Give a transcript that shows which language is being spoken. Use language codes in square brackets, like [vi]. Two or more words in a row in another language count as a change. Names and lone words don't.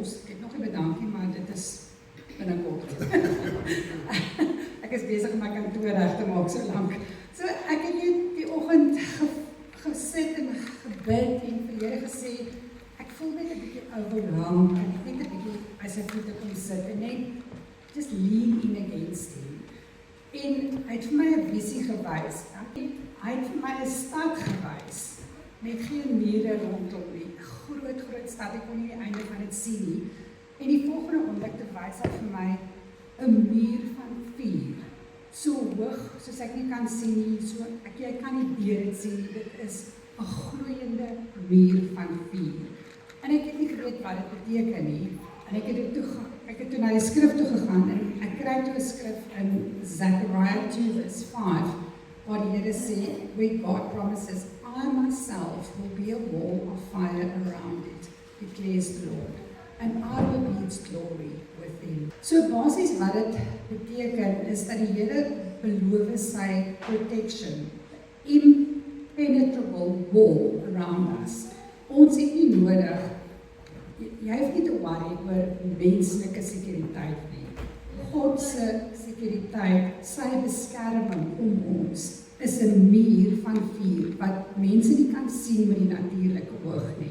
[af] Ek het nog nie bedankie, maar dit is binnekort. Ek is besig om my kantoor reg te maak so lank. So ek het net die oggend gesit en gebid en vir die Here gesê, ek voel net 'n bietjie overwhelmed en ek net 'n bietjie by sy voete kom sit en net [en] just lean in against him. [af] En hy het vir my 'n visie gewys. Hy het vir my 'n stad gewys met geen mure rondom nie. 'n Groot stad, ek kon nie die einde van dit sien nie. En die volgende oomblik te wys hy vir my 'n muur van vuur. So hoog soos ek nie kan sien nie, so jy kan nie deur dit sien nie. Dit is 'n gloeiende muur van vuur. En ek het nie geweet wat dit beteken nie. En ek het toe na die skrif toe gegaan en ek kry toe 'n skrif in Zechariah 2:5 waar die Here sê, [en] where God promises, I myself will be a wall of fire around it, declares the Lord, and I will be its glory within. [af] So basies wat dit beteken is dat die Here beloof sy protection, [en] impenetrable wall around us. [af] Ons het nie nodig, jy hoef nie te worry oor menslike sekuriteit nie. God se sekuriteit, sy beskerming om ons is 'n muur van vuur wat mense nie kan sien met die natuurlike oog nie.